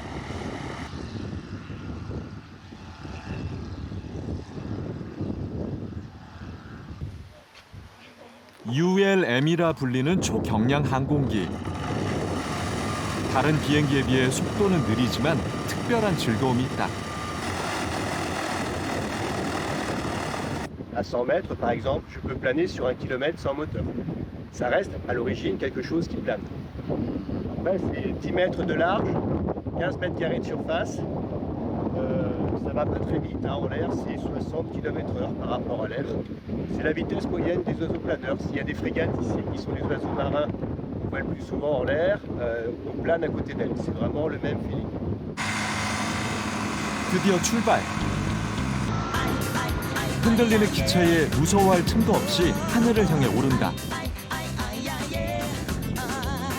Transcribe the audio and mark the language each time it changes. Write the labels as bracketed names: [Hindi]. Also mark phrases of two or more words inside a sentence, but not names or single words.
[Korean] ULM이라 불리는 초경량 항공기. 다른 비행기에 비해 속도는 느리지만 특별한 즐거움이 있다. [French] À 100 mètres, par exemple, je peux planer sur 1 kilomètre sans moteur. Ça reste à l'origine quelque chose qui plane. Après, c'est 10 mètres de large, 15 mètres carrés de surface. Ça va pas très vite, hein, en l'air, c'est 60 km/h par rapport à l'air. C'est la vitesse moyenne des oiseaux planeurs. S'il y a des frégates ici qui sont des oiseaux marins qu'on voit le plus souvent en l'air, on plane à côté d'elles. C'est vraiment le même feeling. [Korean] 드디어 출발. 흔들리는 기차에 무서워할 틈도 없이 하늘을 향해 오른다.